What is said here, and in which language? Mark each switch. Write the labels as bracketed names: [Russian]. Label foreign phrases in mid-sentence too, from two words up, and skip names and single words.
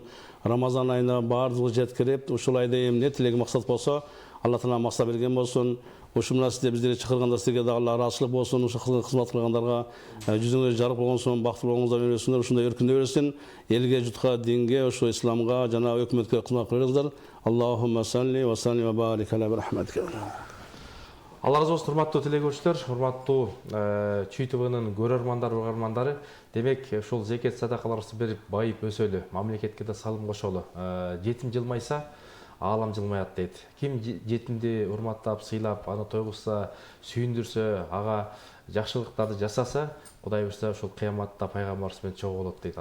[Kyrgyz] Рамазан айында бардыгы жеткирип, ушул айда эмне тилеги максат болсо, Алла Таала максат берген болсун. Ушул менен сиздер биздерди чакырганда силерге да Алла ыраазычылык болсун. Ушул кызмат кылгандарга жүзүңөр жарык болгонсун, бактылуу болуңуздар өсүңөр, ушундай өркүндөй берсин. Элге, журтка, динге, ошо исламга жана өкмөткө кызмат кылыңыздар. [Arabic] اللهم صل وصل وبارك على رحمتك. [Kyrgyz] Алла разы болсун, урматтуу телегөрүүчүлөр, урматтуу ЧТВнын көрөрмандары, угармандары. Демек, ушул зекет садакаларыбызды берип, байып өсөлү, мамлекетке да салым кошолу. Жетим жылмайса, аалам жылмаят дейт. Ким жетимди урматтап, сыйлап, аны тойгузса, сүйүндүрсө, ага жакшылыктарды жасаса, Кудай буйрса ушул кыяматта пайгамбарыбыз менен чогуу болот дейт.